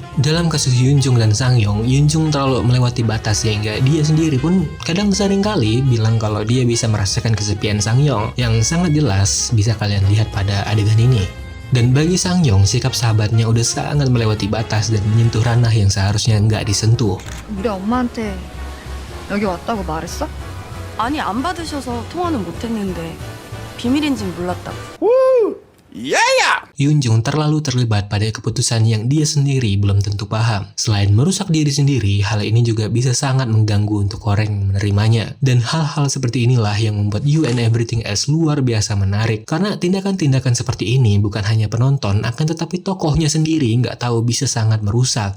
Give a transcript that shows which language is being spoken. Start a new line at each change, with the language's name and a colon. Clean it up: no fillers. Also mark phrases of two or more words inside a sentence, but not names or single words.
Indonesian: Dalam kasus Yunjung dan Sangyong, Yunjung terlalu melewati batas sehingga dia sendiri pun kadang seringkali bilang kalau dia bisa merasakan kesepian Sangyong, yang sangat jelas bisa kalian lihat pada adegan ini. Dan bagi Sangyong, sikap sahabatnya udah sangat melewati batas dan menyentuh ranah yang seharusnya nggak disentuh.
Korean: 우리 엄마한테 여기 왔다고 말했어? 아니, 안 받으셔서 통화는 못 했는데 비밀인진 몰랐다고.
Indonesian: Yunjung terlalu terlibat pada keputusan yang dia sendiri belum tentu paham. Selain merusak diri sendiri, hal ini juga bisa sangat mengganggu untuk orang yang menerimanya. Dan hal-hal seperti inilah yang membuat You and Everything Else luar biasa menarik. Karena tindakan-tindakan seperti ini bukan hanya penonton, akan tetapi tokohnya sendiri nggak tahu bisa sangat merusak.